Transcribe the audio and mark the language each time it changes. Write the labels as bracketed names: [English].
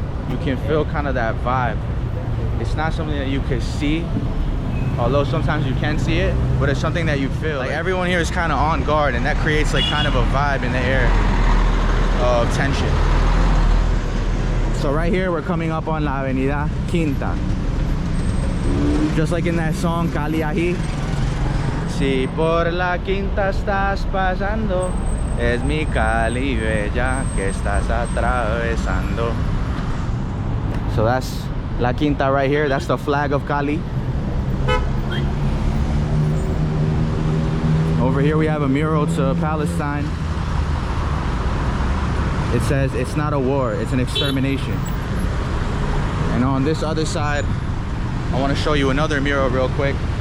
[English] You can feel kind of that vibe. It's not something that you can see, although sometimes you can see it, but it's something that you feel. Like everyone here is kind of on guard, and that creates like kind of a vibe in the air of tension. So right here, we're coming up on La Avenida Quinta. Just like in that song, Cali Ají. [Spanish] Si por la Quinta estás pasando, es mi Cali bella que estás atravesando. [English] So that's La Quinta right here. That's the flag of Cali. Over here we have a mural to Palestine. It says it's not a war, it's an extermination. And on this other side, I want to show you another mural real quick.